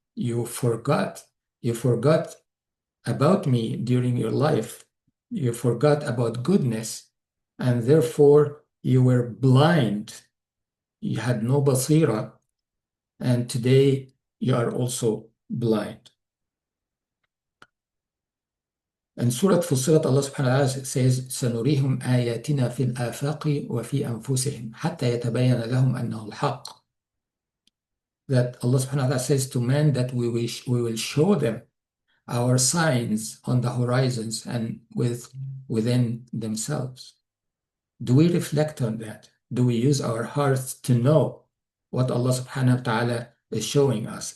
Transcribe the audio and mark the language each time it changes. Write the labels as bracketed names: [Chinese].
[English] You forgot. You forgot about me during your life. You forgot about goodness, and therefore you were blind. You had no basira, and today you are also blind. In Surah Fussilat, Allah subhanahu wa ta'ala says, [Arabic] سَنُرِيهُمْ آيَاتِنَا فِي الْآفَاقِ وَفِي أَنفُسِهِمْ حَتَّى يَتَبَيَّنَ لَهُمْ أَنَّهُ الْحَقُّ. [English] That Allah subhanahu wa ta'ala says to men that we will show them our signs on the horizons and within themselves. Do we reflect on that? Do we use our hearts to know what Allah subhanahu wa ta'ala is showing us?